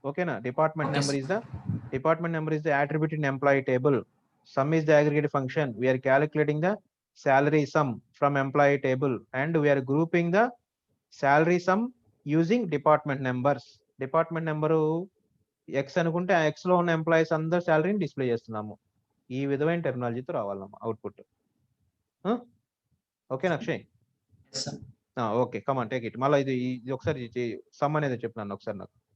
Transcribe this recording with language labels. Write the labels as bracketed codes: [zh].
[en] ఓకేనా, department number is the attribute in employee table. Sum is the aggregate function. We are calculating the salary sum from employee table and we are grouping the salary sum using department numbers. [te] Department number X అనుకుంటే ఆ X లో ఉన్న employees అందరు శాలరీని display చేస్తున్నాము. ఈ విధమైన టెక్నాలజీతో రావాలమ్మా output. ఓకేనా Akshay? Okay, come on take it. మళ్ళీ ఇది ఒకసారి సమ్ అనేది చెప్పినాను ఒకసారి నాకు.